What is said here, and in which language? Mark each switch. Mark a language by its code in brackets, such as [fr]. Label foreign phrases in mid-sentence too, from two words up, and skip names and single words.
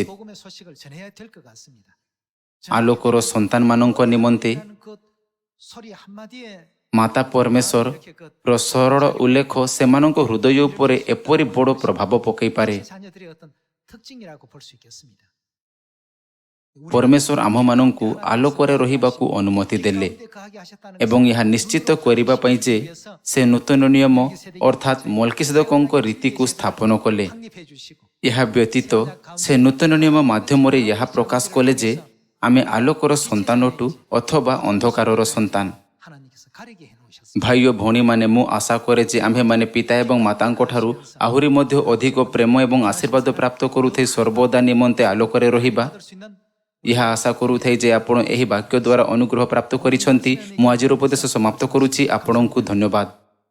[ko] 복음의 소식을 전해야 될 것 같습니다. [or] ଆଲୋକର ସନ୍ତାନମାନଙ୍କ ନିମନ୍ତେ [ko] 그 소리 한마디에 [or] ମାତା ପରମେଶ୍ୱରର ସରଳ ଉଲ୍ଲେଖ ସେମାନଙ୍କ ହୃଦୟ ଉପରେ ଏପରି ବଡ଼ ପ୍ରଭାବ ପକାଇପାରେ। [ko] 자녀들의 어떤 특징이라고 볼 수 있겠습니다. [or] ପରମେଶ୍ୱର ଆମ୍ଭମାନଙ୍କୁ ଆଲୋକରେ ରହିବାକୁ ଅନୁମତି ଦେଲେ [ko] 가게 하셨다는 [or] ଏବଂ ଏହା ନିଶ୍ଚିତ କରିବା ପାଇଁ ଯେ ସେ ନୂତନ ନିୟମ ଅର୍ଥାତ୍ ମଲ୍କିସେଦକଙ୍କ ରୀତିକୁ ସ୍ଥାପନ କଲେ। [ko] 확립해 주시고 [or] ଏହା ବ୍ୟତୀତ ସେ ନୂତନ ନିୟମ ମାଧ୍ୟମରେ ଏହା ପ୍ରକାଶ କଲେ ଯେ ଆମେ ଆଲୋକର ସନ୍ତାନ ଅଟୁ ଅଥବା ଅନ୍ଧକାରର ସନ୍ତାନ। [ko] 하나님께서 가리게 해 놓으셨습니다. [or] ଭାଇ ଓ ଭଉଣୀମାନେ, ମୁଁ ଆଶା କରେ ଯେ ଆମ୍ଭେମାନେ ପିତା ଏବଂ ମାତାଙ୍କ ଠାରୁ ଆହୁରି ମଧ୍ୟ ଅଧିକ ପ୍ରେମ ଏବଂ ଆଶୀର୍ବାଦ ପ୍ରାପ୍ତ କରୁଥାଇ ସର୍ବଦା ନିମନ୍ତେ ଆଲୋକରେ ରହିବା। [ko] 받을 수 있는 [or] ଏହା ଆଶା କରୁଥାଏ ଯେ ଆପଣ ଏହି ବାକ୍ୟ ଦ୍ୱାରା ଅନୁଗ୍ରହ ପ୍ରାପ୍ତ କରିଛନ୍ତି। ମୁଁ ଆଜିର ଉପଦେଶ ସମାପ୍ତ କରୁଛି। ଆପଣଙ୍କୁ ଧନ୍ୟବାଦ।